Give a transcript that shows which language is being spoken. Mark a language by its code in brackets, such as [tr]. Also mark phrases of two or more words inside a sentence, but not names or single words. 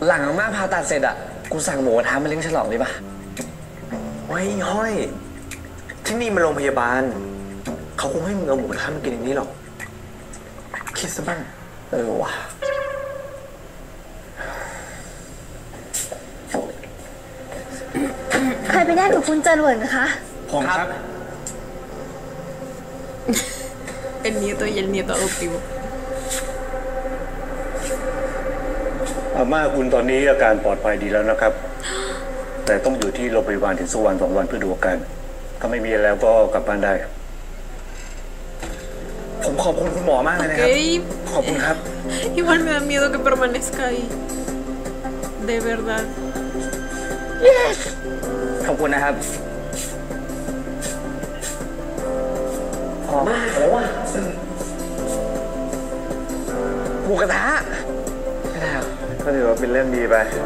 [th] หลังอาม่าผ่าตัดเสร็จอ่ะกูสั่งหมูกระทะมาเลี้ยงฉลองเลยป่ะเฮ้ยห้อยที่นี่มันโรงพยาบาลเขาคงให้มึงเอาหมูกระทะมากินอย่างนี้หรอกคิดซะบ้างว่ะ ใครไปแน่กับคุณจรวดนะคะ ผมครับ [es] El nieto y el nieto adoptivo [th] อาม่าคุณตอนนี้อาการปลอดภัยดีแล้วนะครับ แต่ต้องอยู่ที่โรงพยาบาลถึง2 วัน2 วันเพื่อดูอาการถ้าไม่มีแล้วก็กลับบ้านได้ ผมขอบคุณคุณหมอมากเลยนะครับขอบคุณครับ [es] Igual me da miedo que permanezca ahí de verdad [th] ขอบคุณนะครับ หอมมากเลยว่ะหมูกระทะไม่ได้ก็ถือว่าเป็นเรื่องดีไป